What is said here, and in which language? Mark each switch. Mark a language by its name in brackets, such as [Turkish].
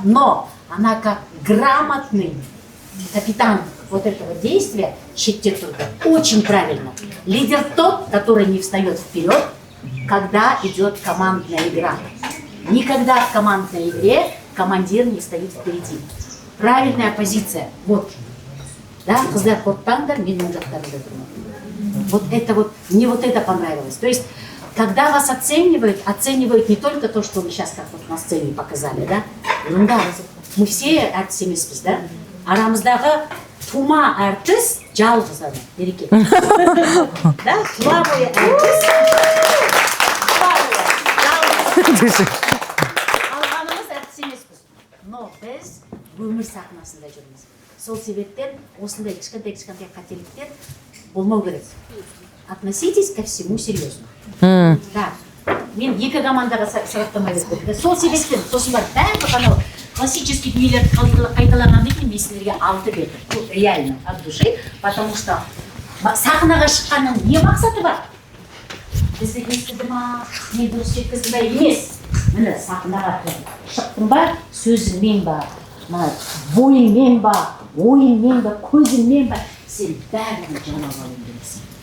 [Russian] Но она как грамотный капитан вот этого действия, очень правильно. Лидер тот, который не встает вперед, когда идет командная игра. Никогда в командной игре командир не стоит впереди. Правильная позиция. Вот. [Kazakh] Да, қыздар қорықпаңдар, мен оң жақтарында тұрмын. [Russian] Вот это вот, мне вот это понравилось. То есть, когда вас оценивают не только то, что вы сейчас как вот на сцене показали, да? [Kazakh] Да, [Russian] мы все [Kazakh] әртіс емеспіз, да? Арамыздағы тума әртіс жалғыз ана, Береке. Да, тұла бойы әртіс. Алғанымыз әртіс емеспіз. Но біз өмір сахнасында жүрміз. Сол себептен осындай кішкентай қателіктер болмау керек. [Russian] Относитесь ко всему серьезно. Да. [Kazakh] Мен екі командаға сұрақтама бердім. Сол себептен сосын бар барлық анау классический дүниелерді қайталағаннан кейін мен сіздерге 6 бердім. [Russian] Реально, от души, потому что [Kazakh] сахнаға шыққанның не мақсаты бар? Бізді естіді ма, не дұрыс жеткізді ма емес. Міне сахнаға шықтым ба, сөзіңмен ба, бойыңмен ба, ойыңмен ба, көзіңмен ба, сен бәрін жамап алуың керексің.